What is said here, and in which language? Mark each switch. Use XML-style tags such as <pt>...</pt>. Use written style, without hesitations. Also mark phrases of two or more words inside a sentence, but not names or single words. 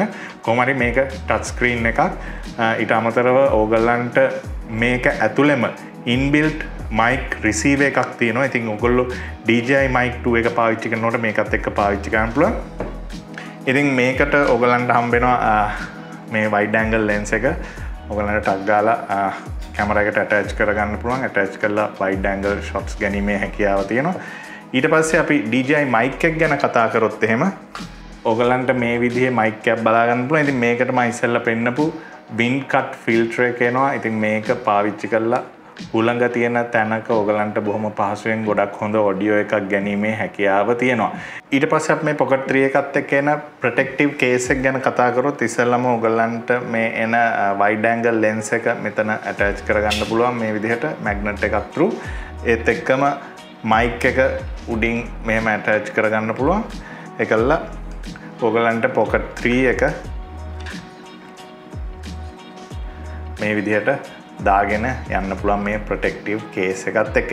<si>කොහොම හරි මේක</si> <en>touch screen</en> <si>එකක්. ඊට අමතරව ඕගලන්ට මේක ඇතුළෙම</si> <en>inbuilt mic receiver</en> <si>එකක් තියෙනවා. ඉතින් ඔයගොල්ලෝ DJI mic 2 එක පාවිච්චි කරනකොට මේකත් එක්ක පාවිච්චි කරන්න පුළුවන්. ඉතින් මේකට ඔයගලන්ට හම්බ වෙනවා මේ</si> <en>wide angle lens</en> <si>එක ඔයගලන්ට ටක් ගාලා කැමරා එකට attach කරගන්න පුළුවන්. attach කරලා</si> <en>wide angle shots</en> <si>ගැනීමේ හැකියාව තියෙනවා. ඊට පස්සේ අපි DJI mic එක ගැන කතා කරොත් එහෙම ඔයගලන්ට මේ විදිහේ mic එකක් බලා ගන්න පුළුවන්. ඉතින් මේකට මම ඉස්සෙල්ලා පෙන්නපු</si> <en>wind cut filter</en> <si>එක එනවා. ඉතින් මේක පාවිච්චි කරලා හුළඟ තියෙන තැනක ඔයගලන්ට බොහොම පහසුවෙන් ගොඩක් හොඳ ඔඩියෝ එකක් ගැනීමේ හැකියාව තියෙනවා. ඊට පස්සේ අපි මේ Pocket 3 එකත් එක්ක එන</si> <en>protective case</en> <si>එක ගැන කතා කරොත් ඉස්සෙල්ලාම ඔයගලන්ට මේ එන</si> <en>wide angle lens</en> <si>එක මෙතන attach කරගන්න පුළුවන් මේ විදිහට magnet එකක් through. ඒත් එක්කම mic එක උඩින් මෙහෙම attach කරගන්න පුළුවන්. ඒකල්ලා ඔයගලන්ට Pocket 3 එක මේ විදිහට දාගෙන යන්න පුළුවන් මේ ප්‍රොටෙක්ටිව් කේස් එකත් එක්ක.</si>